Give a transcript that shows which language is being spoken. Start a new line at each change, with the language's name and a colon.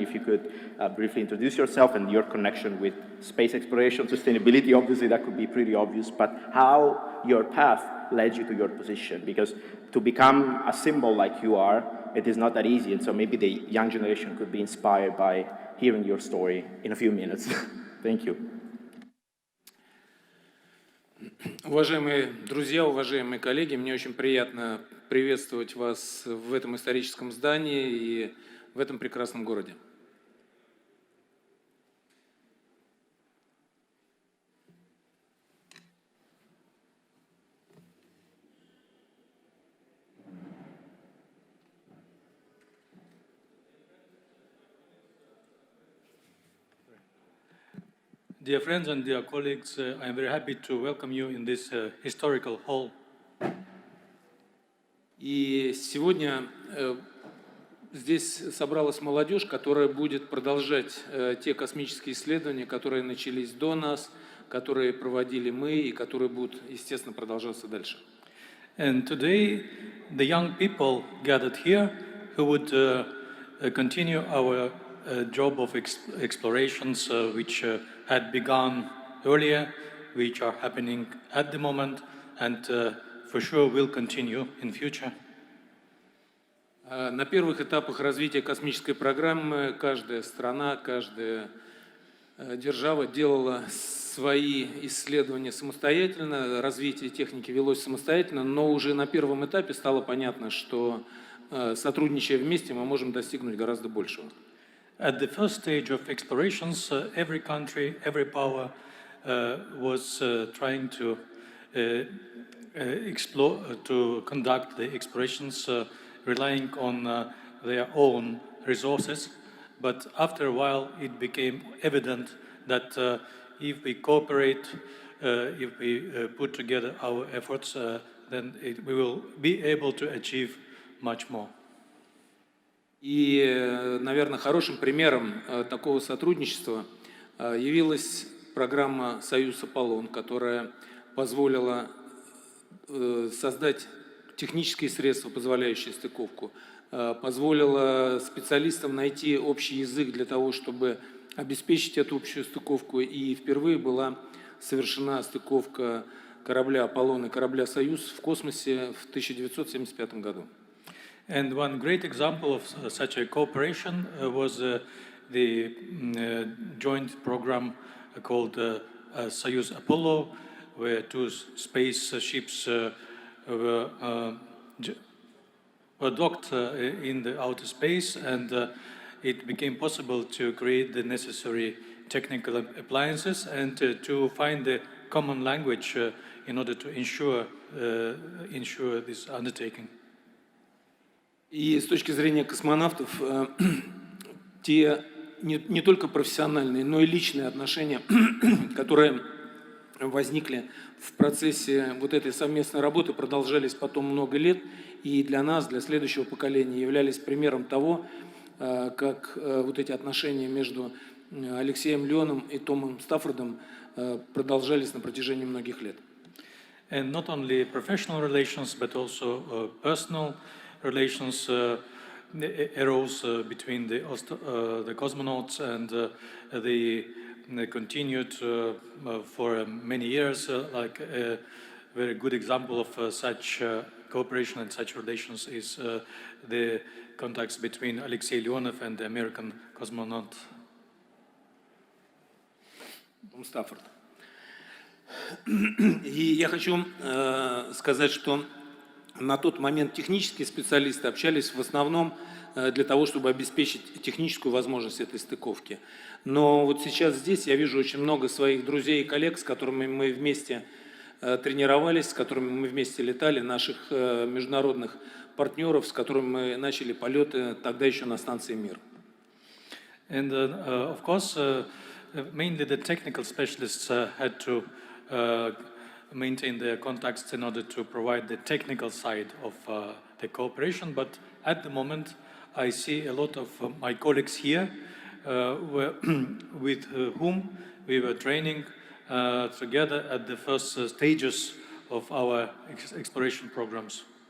English: If you could briefly introduce yourself and your connection with space exploration, sustainability. Obviously, that could be pretty obvious, but how your path led you to your position, because to become a symbol like you are, it is not that easy. And so maybe the young generation could be inspired by hearing your story in a few minutes. Thank you.
Russian: Уважаемые друзья, уважаемые коллеги, мне очень приятно приветствовать вас в этом историческом здании и в этом прекрасном городе.
English: Dear friends and dear colleagues, I am very happy to welcome you in this historical hall.
Russian: И сегодня здесь собралась молодежь, которая будет продолжать те космические исследования, которые начались до нас, которые проводили мы и которые будут, естественно, продолжаться дальше.
English: And today, the young people gathered here who would continue our job of explorations which had begun earlier, which are happening at the moment, and for sure will continue in future.
Russian: На первых этапах развития космической программы каждая страна, каждая держава делала свои исследования самостоятельно, развитие техники велось самостоятельно, но уже на первом этапе стало понятно, что сотрудничая вместе, мы можем достигнуть гораздо большего.
English: At the first stage of explorations, every country, every power was trying to explore, to conduct the explorations, relying on their own resources. But after a while, it became evident that if we cooperate, if we put together our efforts, then we will be able to achieve much more.
Russian: И, наверное, хорошим примером такого сотрудничества явилась программа «Союз Аполлон», которая позволила создать технические средства, позволяющие стыковку, позволила специалистам найти общий язык для того, чтобы обеспечить эту общую стыковку. И впервые была совершена стыковка корабля «Аполлон» и корабля «Союз» в космосе в 1975 году.
English: And one great example of such a cooperation was the joint program called Soyuz Apollo, where two spaceships were docked in the outer space, and it became possible to create the necessary technical appliances and to find the common language in order to ensure this undertaking.
Russian: И с точки зрения космонавтов, те не только профессиональные, но и личные отношения, которые возникли в процессе вот этой совместной работы, продолжались потом много лет, и для нас, для следующего поколения, являлись примером того, как вот эти отношения между Алексеем Леоном и Томом Стаффордом продолжались на протяжении многих лет.
English: And not only professional relations, but also personal relations arose between the cosmonauts, and they continued for many years. Like a very good example of such cooperation and such relations is the contacts between Alexei Leonov and the American cosmonaut
Russian: Том Стаффорд. И я хочу сказать, что на тот момент технические специалисты общались в основном для того, чтобы обеспечить техническую возможность этой стыковки. Но вот сейчас здесь я вижу очень много своих друзей и коллег, с которыми мы вместе тренировались, с которыми мы вместе летали, наших международных партнеров, с которыми мы начали полеты тогда еще на станции «Мир».
English: And of course, mainly the technical specialists had to maintain their contacts in order to provide the technical side of the cooperation. But at the moment, I see a lot of my colleagues here with whom we were training together at the first stages of our exploration programs.